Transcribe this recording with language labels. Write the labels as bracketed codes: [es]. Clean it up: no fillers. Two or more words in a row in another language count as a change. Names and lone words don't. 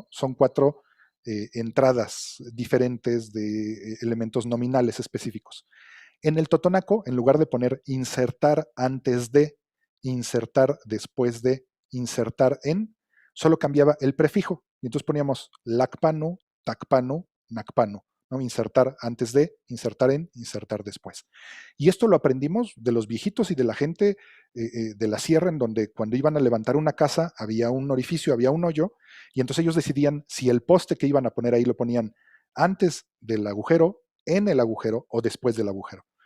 [es] Son 4 entradas diferentes de elementos nominales específicos. En el totonaco, en lugar de poner insertar antes de, insertar después de, insertar en, solo cambiaba el prefijo. Y entonces poníamos [top] lacpanu, tacpanu, nacpanu, [es] ¿no? Insertar antes de, insertar en, insertar después. Y esto lo aprendimos de los viejitos y de la gente de la sierra, en donde cuando iban a levantar una casa había un orificio, había un hoyo, y entonces ellos decidían si el poste que iban a poner ahí lo ponían antes del agujero, en el agujero o después del agujero.